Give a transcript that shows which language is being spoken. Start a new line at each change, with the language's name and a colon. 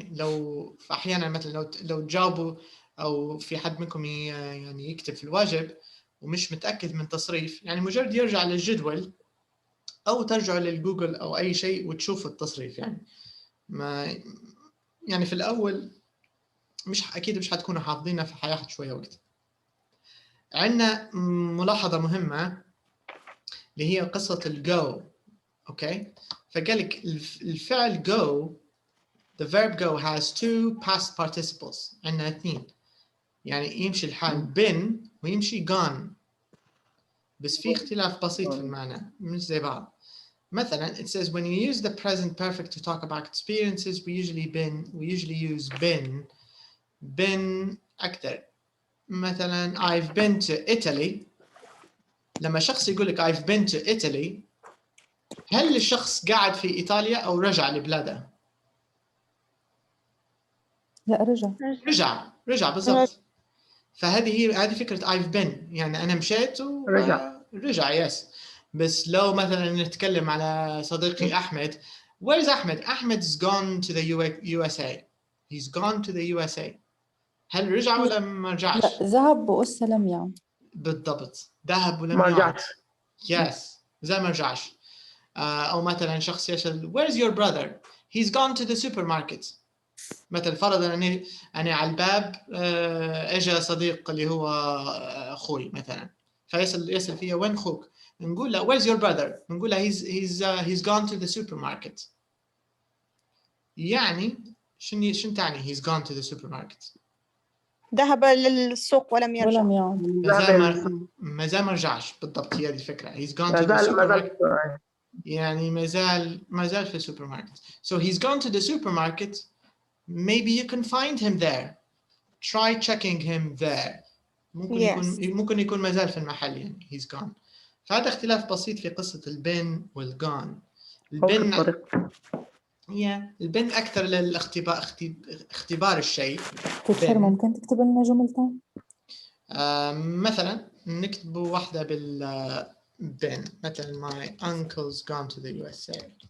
Arabic: يعني لو احيانا مثلا لو تجاوبوا او في حد منكم يعني يكتب في الواجب ومش متأكد من تصريف، يعني مجرد يرجع للجدول او ترجعوا للجوجل او اي شيء وتشوفوا التصريف. يعني ما يعني في الاول اكيد مش حتكونوا حافظينها فحياخد شوية وقت. عندنا ملاحظة مهمة اللي هي قصة الجو. اوكي فقال لك الفعل
English: go the verb go has two past participles.
Arabic: عندنا اثنين يعني يمشي الحال been ويمشي gone بس في اختلاف بسيط في المعنى مش زي بعض. مثلا
English: it says when you use the present perfect to talk about experiences we usually use been
Arabic: أكثر. مثلا
English: I've been to Italy.
Arabic: لما شخص يقول لك
English: I've been to Italy
Arabic: هل الشخص قاعد في إيطاليا أو رجع لبلاده؟ لا رجع بالضبط. فهذه فكرة
English: I've been
Arabic: يعني أنا مشيت ورجع يس. بس لو مثلا نتكلم على صديقي أحمد where's أحمد؟ أحمد's
English: gone to the USA. He's gone to the USA.
Arabic: هل رجع ولا ما رجعش؟ لا ذهب وقصة لم يعد. بالضبط ذهب ولم يعد. يس زي ما رجعش. أو مثلا شخص يسأل
English: where's your brother he's gone to the supermarket.
Arabic: مثلا فرضا أنا على الباب إجا صديق اللي هو أخوي مثلا، فيسأل فيها وين أخوك؟ نقول له
English: where's your brother؟
Arabic: نقول له
English: he's gone to the supermarket.
Arabic: يعني شنو تعني
English: he's gone to the supermarket؟
Arabic: ذهب للسوق ولم يرجع. ولم يعد. ما زال ما رجعش بالضبط، هي هذه الفكرة.
English: he's gone
Arabic: ما
English: to the
Arabic: زال supermarket يعني ما زال في السوبر ماركت.
English: So he's gone to the supermarket. Maybe you can find him there. Try checking him there.
Arabic: ممكن يكون ما زال في المحل يعني
English: he's gone.
Arabic: فهذا اختلاف بسيط في قصة البين والجون. البين البين أكثر اختبار الشيء. تكثر ممكن تكتب لنا جملتين؟ مثلا نكتب واحدة بالبين، مثلا
English: my uncle's gone to the USA.